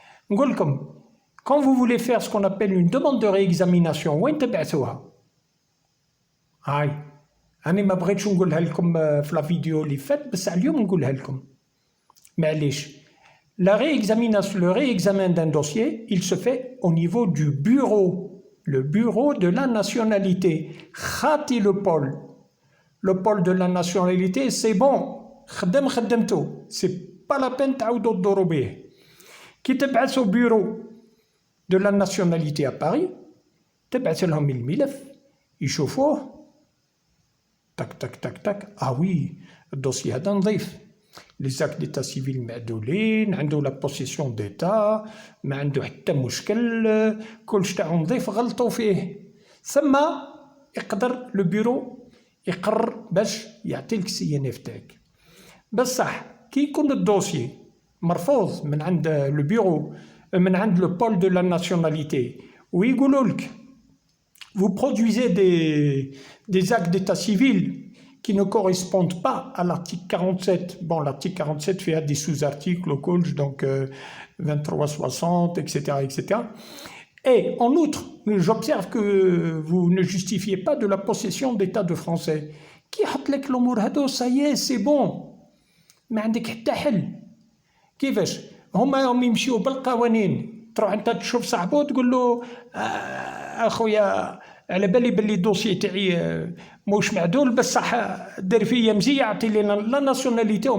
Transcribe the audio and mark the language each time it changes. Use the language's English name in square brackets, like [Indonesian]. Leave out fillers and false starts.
[Arabic] نقول لكم [French] quand vous voulez faire ce qu'on appelle une demande de réexamination [Arabic] وين تبعثوها؟ هاي أنا ما بغيتش نقولها لكم في لا فيديو اللي فات، بس اليوم نقولها لكم معليش. [French] La réexamination, le réexamen d'un dossier, il se fait au niveau du bureau, le bureau de la nationalité. [Arabic] خاطي [French] le pôle de la nationalité, c'est bon. [Arabic] خدمتو. [French] C'est pas la peine [Arabic] تعاودوا تدوروا به. كي تبعثوا [French] bureau de la nationalité à Paris, [Arabic] تبعث لهم الملف يشوفوه تك تك تك تك. oui الدوسي هذا نظيف، لي زاك ديتا سيفيل معدولين، عنده لا بوسيسيون ديتا، ما عنده حتى مشكل، كلش تاعو نظيف، غلطوا فيه. ثم يقدر لو بيرو يقرر باش يعطيلك السي ان اف تاعك. بصح كي يكون الدوسي مرفوض من عند لو بيرو، من عند لو بول دو لا ناسيوناليتي، ويقولوا لك [French] vous produisez des actes d'état civil qui ne correspondent pas à l'article 47. Bon, l'article 47 fait des sous-articles au collège, donc 2360, etc., etc. Et en outre, j'observe que vous ne justifiez pas de la possession d'état de français. Qui [Arabic] حطلك الأمور هادو [French] ça y est, c'est bon. [Arabic] ما عندك حتى حل. كيفاش؟ هما يمشيو بالقوانين، تروح انت تشوف صاحبو تقول له اخويا على بالي باللي الدوسي تاعي موش معدول، بصح دار فيا مزيه، عطي لي لا ناسيوناليتي.